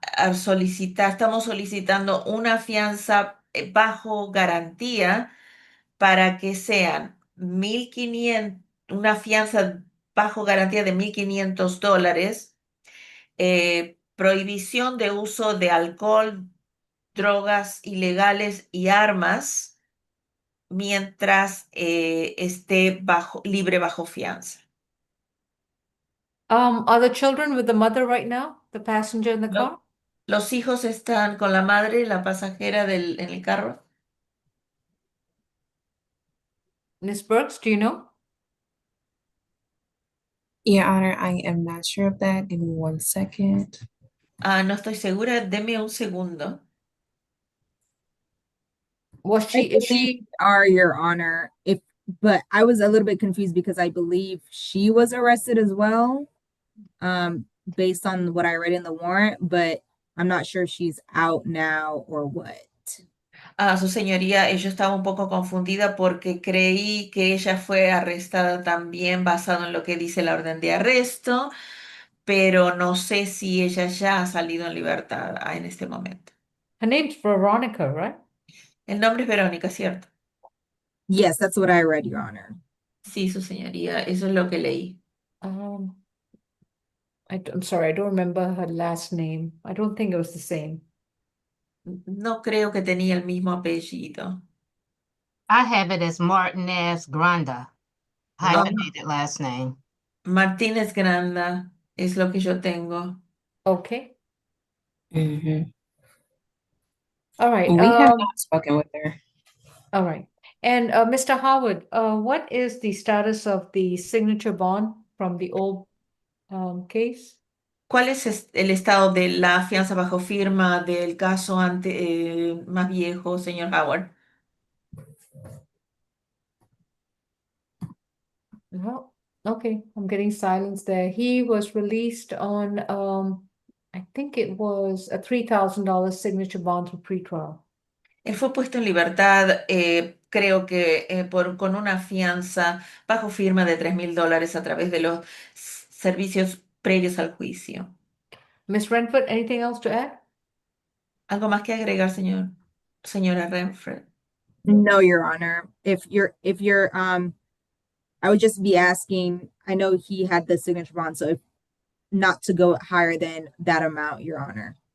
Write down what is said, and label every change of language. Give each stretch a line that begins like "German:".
Spanish: Estamos solicitando una fianza bajo garantía para que sean 1.500, una fianza bajo garantía de $1.500, prohibición de uso de alcohol, drogas ilegales y armas mientras esté libre bajo fianza.
English: Are the children with the mother right now? The passenger in the No. car?
Spanish: Los hijos están con la madre, la pasajera en el carro.
English: Miss Burks, do you know? Your Honor, I am not sure of that. Give me 1 second.
Spanish: No estoy segura, deme un segundo.
English: Was I is she? are, Your Honor. But I was a little bit confused because I believe she was arrested as well, based on what I read in the warrant, but I'm not sure if she's out now or what.
Spanish: Su señoría, yo estaba un poco confundida porque creí que ella fue arrestada también basado en lo que dice la orden de arresto, pero no sé si ella ya ha salido en libertad en este momento.
English: Her name's Veronica, right?
Spanish: El nombre es Verónica, ¿cierto?
English: Yes, that's what I read, Your Honor.
Spanish: Sí, su señoría, eso es lo que leí.
English: I'm sorry, I don't remember her last name. I don't think it was the same.
Spanish: No creo que tenía el mismo apellido.
English: I have it as Martinez Granda, hyphenated last name.
Spanish: Martínez Granda es lo que yo tengo.
English: Okay. Mhm. All right. We have not spoken with her. All right. And Mr. Howard, what is the status of the signature bond from the old case?
Spanish: ¿Cuál es el estado de la fianza bajo firma del caso más viejo, señor Howard?
English: No. Okay, I'm getting silence there. He was released on, I think it was a $3,000 signature bond for pretrial.
Spanish: Él fue puesto en libertad, creo que con una fianza bajo firma de $3.000 a través de los servicios previos al juicio.
English: Miss Renford, anything else to add?
Spanish: ¿Algo más que agregar, señora Renfred?
English: No, Your Honor. If you're I would just be asking, I know he had the signature bond, so if not to go higher than that amount, Your Honor.